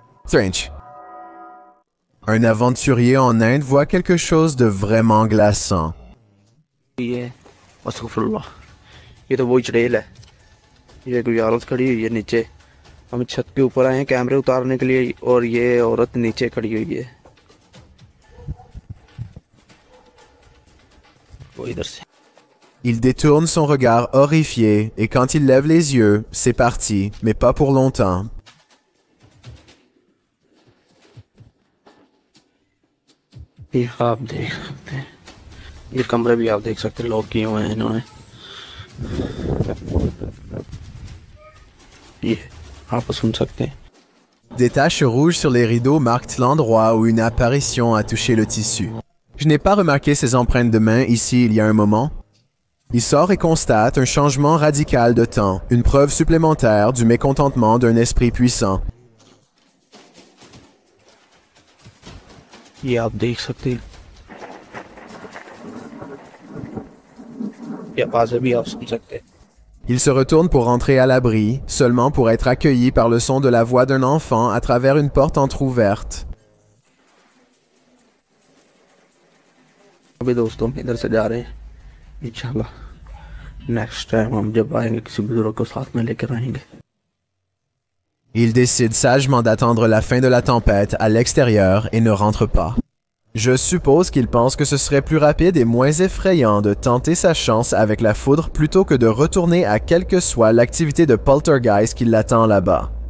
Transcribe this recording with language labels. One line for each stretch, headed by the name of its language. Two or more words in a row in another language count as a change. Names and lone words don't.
English: Strange.
French: Un aventurier en Inde voit quelque chose de vraiment glaçant.
Hindi: ये अस्तगफिरुल्लाह ये तो वही चुड़ैल है ये कोई औरत खड़ी हुई है नीचे हम छत के ऊपर आए हैं कैमरे उतारने के लिए और ये औरत नीचे खड़ी हुई है वो इधर से
French: Il détourne son regard horrifié et quand il lève les yeux, c'est parti, mais pas pour longtemps.
Hindi: ये आप देख सकते हैं ये कमरे भी आप देख सकते हैं लॉक किए हुए हैं इन्होंने ये आप सुन सकते हैं
French: Des taches rouges sur les rideaux marquent l'endroit où une apparition a touché le tissu. Je n'ai pas remarqué ces empreintes de main ici il y a un moment. Il sort et constate un changement radical de temps, une preuve supplémentaire du mécontentement d'un esprit puissant.
Hindi: ये आप देख सकते हैं ये आवाज़ें भी आप सुन सकते हैं
French: Il se retourne pour rentrer à l'abri, seulement pour être accueilli par le son de la voix d'un enfant à travers une porte entrouverte.
Hindi: अभी दोस्तों हम इधर से जा रहे हैं इंशाल्लाह
English: next time
Hindi: हम जब आएंगे किसी बुजुर्ग को साथ में लेकर आएंगे
French: Il décide sagement d'attendre la fin de la tempête à l'extérieur et ne rentre pas. Je suppose qu'il pense que ce serait plus rapide et moins effrayant de tenter sa chance avec la foudre plutôt que de retourner à quelle que soit l'activité de poltergeist qui l'attend là-bas.